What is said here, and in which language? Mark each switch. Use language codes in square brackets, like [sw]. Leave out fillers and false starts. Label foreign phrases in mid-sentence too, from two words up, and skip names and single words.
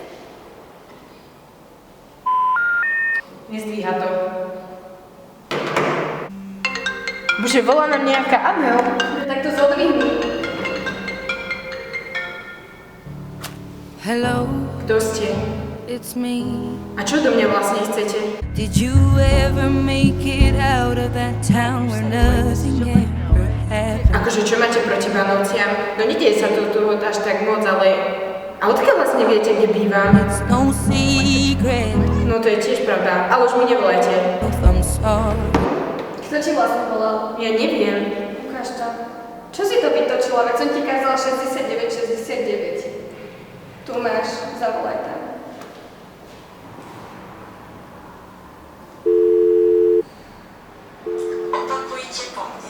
[sk] Nezdvíha to. Bože, volá nám nejaká Adel. Tak to zodvihni. [en] Hello, [sk] Kto ste? [en] it's me. [sk] A čo do mňa vlastne chcete? [en] Did you ever make it out of that town where nothing ever happened? [sk] Akože čo máte proti Vianociam? No nedieje sa to tu až tak moc, ale... A odkiaľ vlastne viete, kde bývam? [en] It's no secret [sk] No to je tiež pravda, ale už mi nevolajte. [en] if I'm sorry. [sk] Kto ti vlastne volal? Ja neviem. Ukáž to. Čo si to vytočila? Veď som ti kázala 69. Tu máš, zavolaj tam. Opakujte po mne.